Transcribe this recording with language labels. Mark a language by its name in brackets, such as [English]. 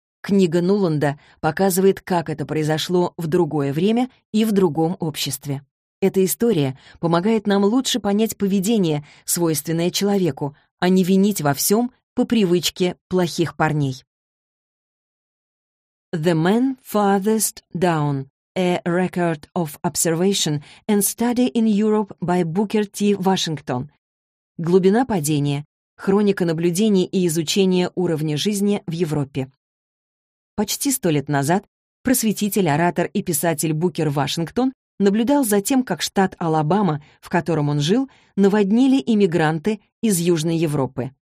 [Russian] Книга Нуланда показывает, как это произошло в другое время и в другом обществе. Эта история помогает нам лучше понять поведение, свойственное человеку, а не винить во всем по привычке плохих парней. [English] The Man Farthest Down – A Record of Observation and Study in Europe by Booker T. [Russian] Washington. Глубина падения. Хроника наблюдений и изучения уровня жизни в Европе. Почти 100 лет назад просветитель, оратор и писатель Букер Вашингтон наблюдал за тем, как штат Алабама, в котором он жил, наводнили иммигранты из Южной Европы.